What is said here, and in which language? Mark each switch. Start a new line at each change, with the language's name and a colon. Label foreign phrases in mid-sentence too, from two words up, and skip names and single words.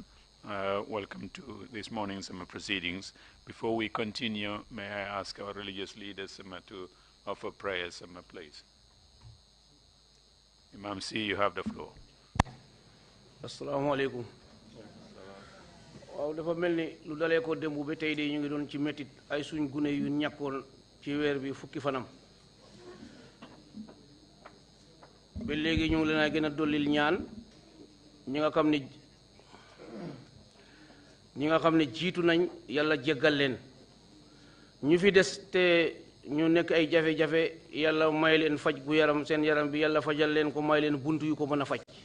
English: Welcome to this morning's proceedings. Before we continue, may I ask our religious leaders to offer prayers, please. Imam C, you have the floor.
Arabic: السلام عليكم.
Wolof: Waaw dafa melni lu dalé ko dembu be tay de ñu ngi doon ci metit ay suñ gune yu ñakoon ci wër bi fukki fanam. Ba légui ñu ngi leena gëna dolil ñaan ñi nga xamni jitu nañ yalla jéggal leen ñu fi dess té ñu nekk ay jafe-jafe yalla may leen faj gu yaram seen yaram bi yalla fajal leen ko may leen buntu yu ko mëna faj